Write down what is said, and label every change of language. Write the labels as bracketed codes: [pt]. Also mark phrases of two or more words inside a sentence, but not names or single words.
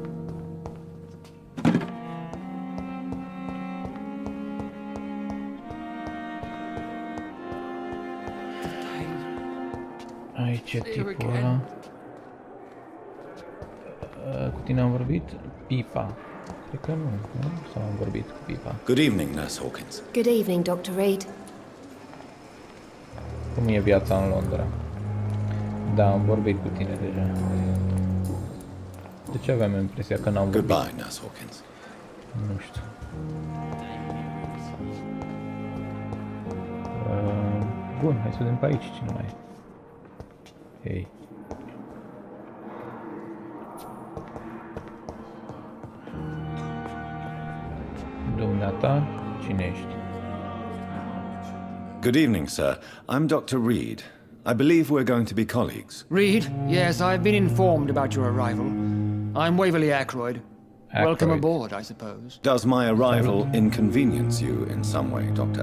[ro] Aici e tipul ăla. Cu tine am vorbit? Pipa. Cred că nu, nu? Sau am vorbit cu Pipa. [en] Good evening, Nurse Hawkins. Good evening, Dr. Reed. [ro] Cum e viața în Londra? Da, am vorbit cu tine deja. De ce aveam impresia că n-am vorbit? [en] Goodbye, Nurse Hawkins. [ro] Nu știu. Bun, hai să vedem pe aici cine mai e. Hei. Dumneata, cine ești? [en] Good evening, sir. I'm Dr. Reed. I believe we're going to be colleagues. Reed? Yes, I've been informed about your arrival. I'm Waverly Ackroyd. Welcome aboard, I suppose. Does my arrival inconvenience you in some way, Dr.